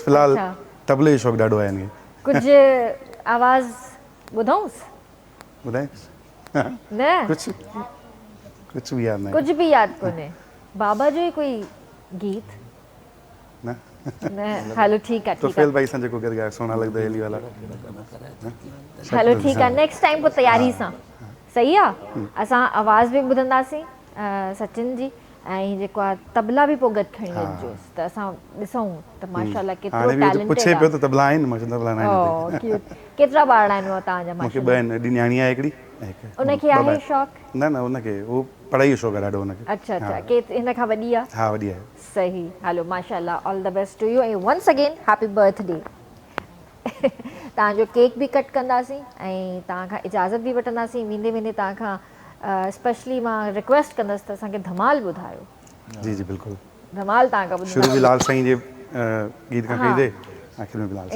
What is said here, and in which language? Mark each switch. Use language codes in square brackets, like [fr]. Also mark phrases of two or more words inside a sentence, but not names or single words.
[sd] फ़िलहालु तबले जो शौक़ु ॾाढो आहे हिनखे। कुझु आवाज़ ॿुधऊंसि? ॿुधाए न कुझु बि यादि न आहे। कुझु बि यादि कोन्हे। बाबा जो ई कोई गीत? न न। हलो ठीकु आहे। तोफ़ेल भाई सां जेको गॾु ॻाए सोना लगदा हेली वाला। हलो ठीकु आहे। [en] next time [sd] पोइ तयारी सां। सही आहे। असां आवाज़ बि ॿुधंदासीं सचिन जी, ऐं जेको आहे तबला बि पोइ गॾु खणी अचिजोसि त असां ॾिसूं त माशाल्लाह केतिरो टैलेंटेड पुछे पियो त तबला आहिनि? मां चवंदो तबला न आहिनि। केतिरा ॿार आहिनि तव्हांजा? मूंखे ॿ आहिनि। एॾी न्याणी आहे हिकिड़ी। उनखे आहे शौक़ु? न न, उनखे उहो पढ़ाई जो शौक़ु आहे ॾाढो उनखे। अच्छा अच्छा। हिन खां वॾी आहे? हा, वॾी आहे। सही। हलो माशाल्लाह, [en] all the best to you [sd] ऐं [en] once again happy birthday. [sd] तव्हांजो केक बि कट कंदासीं ऐं तव्हां खां इजाज़त बि वठंदासीं। वेंदे वेंदे तव्हां खां स्पेशली मां रिक्वेस्ट कंदसि त असांखे धमाल ॿुधायो। जी जी बिल्कुलु। धमाल तव्हां खां शुरू में लाल साईं जे गीत खां कई आख़िर में बिलाल।